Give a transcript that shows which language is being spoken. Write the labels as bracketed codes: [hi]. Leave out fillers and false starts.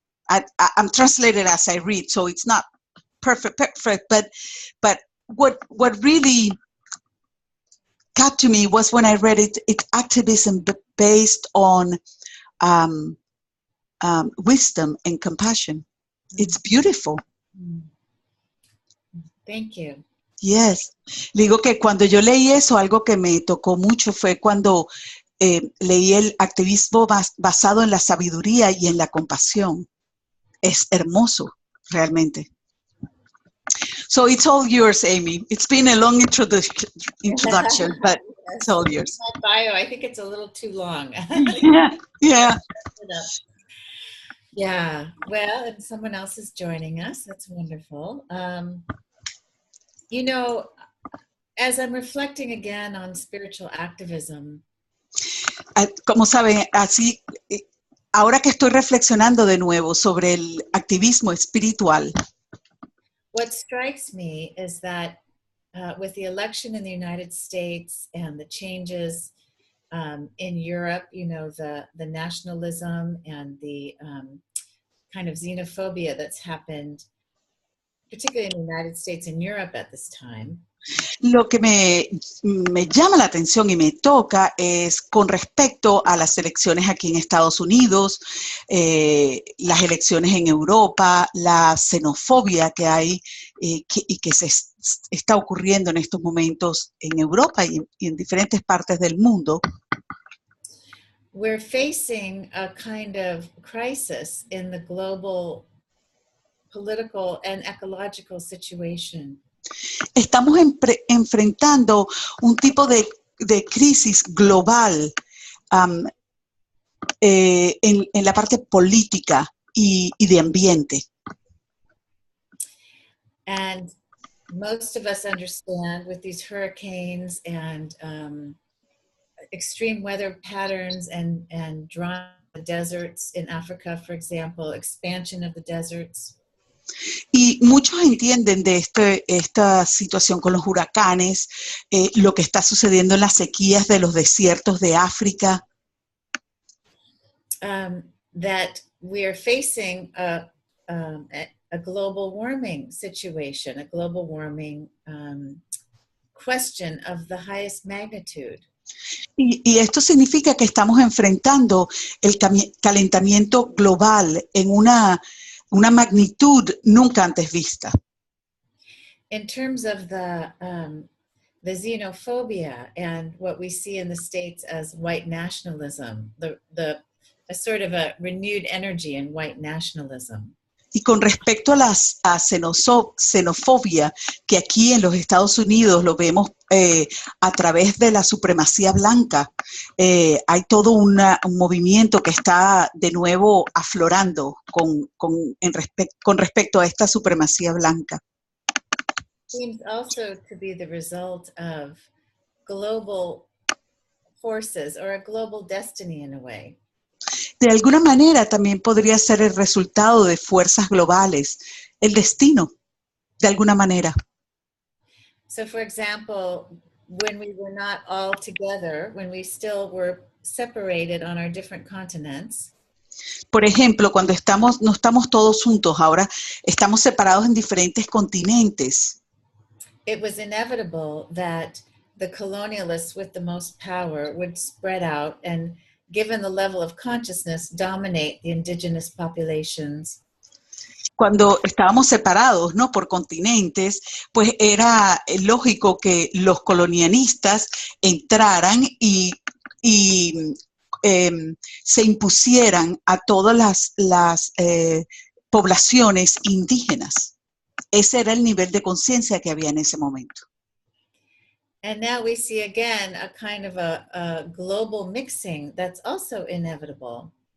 [en] I'm translated as I read, so it's not perfect, but what really got to me was when I read it, it's activism based on wisdom and compassion. It's beautiful. Thank you. Yes. [es] Digo que cuando yo leí eso, algo que me tocó mucho fue cuando leí el activismo basado en la sabiduría y en la compasión. Es hermoso, realmente. [en] So it's all yours, Amy. It's been a long introduction, but it's all yours. My bio, I think it's a little too long. Yeah. Yeah, well, and someone else is joining us. That's wonderful. You know, as I'm reflecting again on spiritual activism. [es] Como saben, así, ahora que estoy reflexionando de nuevo sobre el activismo espiritual, [en] what strikes me is that with the election in the United States and the changes in Europe, you know, the nationalism and the kind of xenophobia that's happened, particularly in the United States and Europe at this time. [es] Lo que me llama la atención y me toca es con respecto a las elecciones aquí en Estados Unidos, las elecciones en Europa, la xenofobia que hay y que se está ocurriendo en estos momentos en Europa y en diferentes partes del mundo. [en] We're facing a kind of crisis in the global political and ecological situation. [es] Estamos enfrentando un tipo de crisis global en la parte política y de ambiente. [en] And most of us understand with these hurricanes and extreme weather patterns and drying the deserts in Africa, for example, expansion of the deserts. [es] Y muchos entienden de esta situación con los huracanes, lo que está sucediendo en las sequías de los desiertos de África. [en] That we are facing a global warming situation, a global warming question of the highest magnitude. [es] Y esto significa que estamos enfrentando el calentamiento global en una magnitud nunca antes vista. [en] In terms of the xenophobia and what we see in the States as white nationalism, a sort of a renewed energy in white nationalism. [es] Y con respecto a la xenofobia, que aquí en los Estados Unidos lo vemos a través de la supremacía blanca, hay todo un movimiento que está de nuevo aflorando con respecto a esta supremacía blanca. [en] Seems also to be the result of global forces or a global destiny in a way. [es] De alguna manera también podría ser el resultado de fuerzas globales, el destino, de alguna manera. [en] So, for example, when we were not all together, when we still were separated on our different continents. [es] Por ejemplo, cuando no estamos todos juntos, ahora estamos separados en diferentes continentes. [en] It was inevitable that the colonialists with the most power would spread out and, given the level of consciousness, dominate the indigenous populations. [es] Cuando estábamos separados, ¿no?, por continentes, pues era lógico que los colonialistas entraran y se impusieran a todas las poblaciones indígenas. Ese era el nivel de conciencia que había en ese momento. [en] And now we see again a kind of a global mixing that's also inevitable.